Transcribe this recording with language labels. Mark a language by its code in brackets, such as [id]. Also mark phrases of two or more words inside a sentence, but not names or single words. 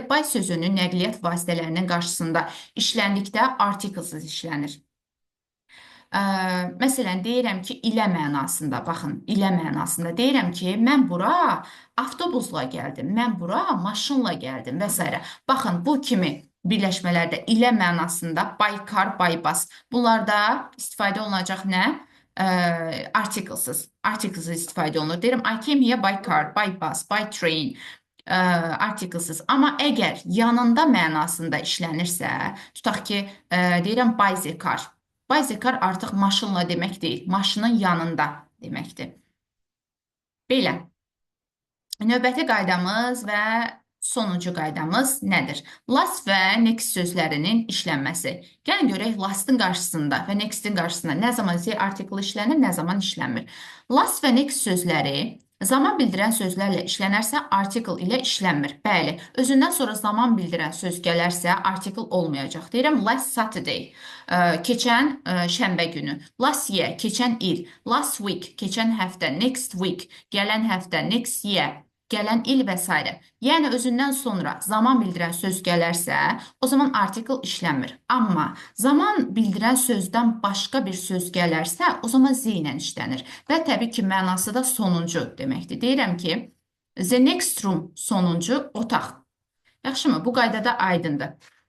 [az] By sözünü nəqliyyat vasitələrinin qarşısında işləndikdə artiklsız işlənir. Məsələn, deyirəm ki, ilə mənasında, baxın, ilə mənasında deyirəm ki, mən bura avtobusla gəldim, mən bura maşınla gəldim və s. Baxın, bu kimi birləşmələrdə ilə mənasında [en] by car, by bus. [az] Bunlarda istifadə olunacaq nə? Artiklsız istifadə olunur. Deyirəm, [en] I came here by car, by bus, by train, [az] artiklsız. Amma əgər yanında mənasında işlənirsə, tutaq ki, deyirəm, [en] by the car. By the car [az] artıq maşınla demək deyil, maşının yanında deməkdir. Belə, növbəti qaydamız və Sonuncu qaydamız nədir? Last və next sözlərinin işlənməsi. Gəlin görək lastın qarşısında və next'in qarşısında nə zaman Z artiklı işlənir, nə zaman işlənmir. Last və next sözləri zaman bildirən sözlərlə işlənərsə artikl ilə işlənmir. Bəli, özündən sonra zaman bildirən söz gələrsə artikl olmayacaq. Deyirəm [en] last Saturday, [az] keçən şənbə günü. [en] Last year, [az] keçən il. [en] Last week, [az] keçən həftə. [en] Next week, [az] gələn həftə. [en] Next year, [az] gələn il və s. Yəni özündən sonra zaman bildirən söz gələrsə, o zaman artikl işlənmir. Amma zaman bildirən sözdən başqa bir söz gələrsə, o zaman z ilə işlənir. Və təbii ki, mənası da sonuncu deməkdir. Deyirəm ki, [en] the next room [az] sonuncu otaq. Yaxşımı? Bu qaydada aydındır.